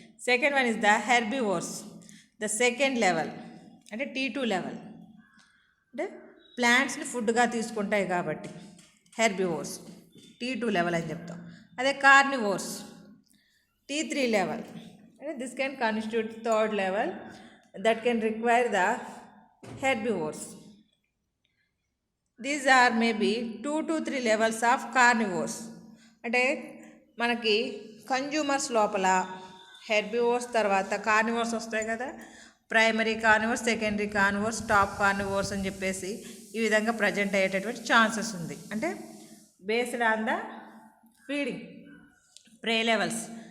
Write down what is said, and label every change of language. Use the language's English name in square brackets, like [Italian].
[English] Second one is the herbivores. [Telugu] The second level అంటే T2 level, అంటే ప్లాంట్స్ని ఫుడ్గా తీసుకుంటాయి కాబట్టి హెర్బివోర్స్, T2 లెవెల్ అని చెప్తాం. అదే కార్నివోర్స్ T3 లెవెల్, అంటే [English] This can constitute third level that can require the herbivores. These are maybe 2 to 3 levels of carnivores. [Telugu] అంటే మనకి కన్జ్యూమర్స్ లోపల హెర్బివోర్స్ తర్వాత కార్నివోర్స్ వస్తాయి కదా, primary carnivores, secondary carnivores, top carnivores అని చెప్పేసి ఈ విధంగా ప్రజెంట్ అయ్యేటటువంటి ఛాన్సెస్ ఉంది. [English] అంటే based on the feeding prey levels.